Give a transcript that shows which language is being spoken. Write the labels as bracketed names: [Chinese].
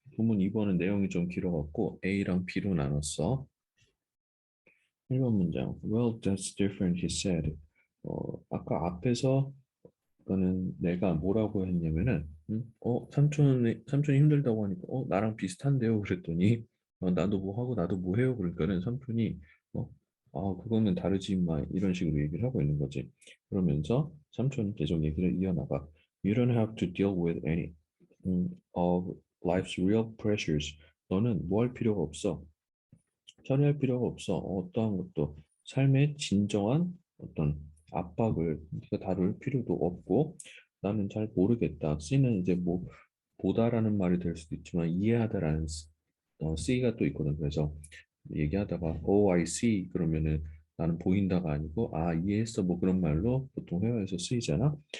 [Korean] 본문 2번은 내용이 좀 길어갖고 A랑 B로 나눴어. 1번 문장. [English] Well, that's different, he said. [Korean] 아까 앞에서 그거는 내가 뭐라고 했냐면은 삼촌이 힘들다고 하니까 나랑 비슷한데요 그랬더니 나도 뭐 하고 나도 뭐 해요 그러니까는 삼촌이 어, 그거는 다르지 마 이런 식으로 얘기를 하고 있는 거지. 그러면서 삼촌은 계속 얘기를 이어나가. [English] You don't have to deal with any of life's real pressures. [Korean] 너는 뭐 할 필요가 없어. 처리할 필요가 없어. 어떠한 것도 삶의 진정한 어떤 압박을 네가 다룰 필요도 없고 나는 잘 모르겠다. C는 이제 뭐 보다라는 말이 될 수도 있지만 이해하다라는 C가 또 있거든. 그래서 얘기하다가 [English] Oh, I see [Korean] 그러면은 나는 보인다가 아니고 이해했어 뭐 그런 말로 보통 회화에서 쓰이잖아.